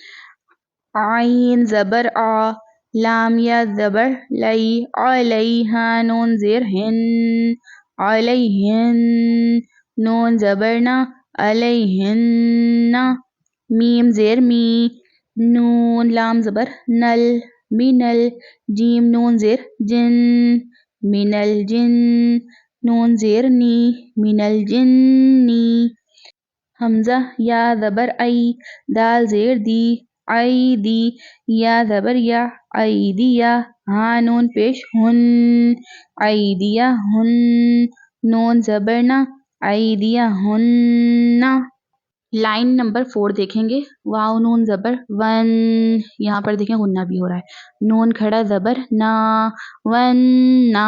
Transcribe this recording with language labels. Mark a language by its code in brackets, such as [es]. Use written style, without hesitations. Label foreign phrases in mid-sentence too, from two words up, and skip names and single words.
[ur] عین زبر آ، لام یا زبر لئی، علیہا نون زیر ہن، علیہن، نون زبر نا، علیہن. میم زیر می، نون لام زبر نل، منل. جیم نون زیر جن، [ar] منل جن، [ur] نون زیر نی، [ar] منل جنی. [ur] حمزہ یا زبر ای، دال زیر دی، ای دی. یا زبر یا، ای دیا. ہاں نون پیش ہن، [ar] ای دیا ہن، [ur] نون زبر نا، [ar] ای دیا ہن. [ur] لائن نمبر 4 دیکھیں گے. واو نون زبر ون، یہاں پر دیکھیں غنہ بھی ہو رہا ہے. نون کھڑا زبر نا، ون نا.